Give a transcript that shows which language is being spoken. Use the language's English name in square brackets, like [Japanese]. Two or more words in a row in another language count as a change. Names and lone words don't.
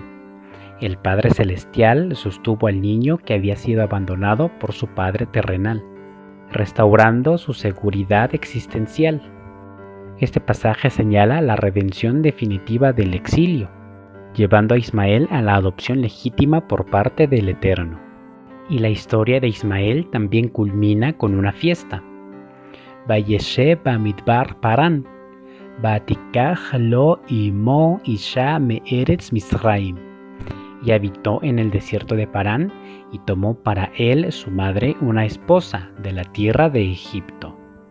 [Spanish] El Padre Celestial sostuvo al niño que había sido abandonado por su Padre terrenal, restaurando su seguridad existencial. Este pasaje señala la redención definitiva del exilio, llevando a Ismael a la adopción legítima por parte del Eterno. Y la historia de Ismael también culmina con una fiesta. [Hebrew] וישב במדבר פארן, ותקח לו אמו אשה מארץ מצרים. [Spanish] Y habitó en el desierto de Parán y tomó para él su madre una esposa de la tierra de Egipto.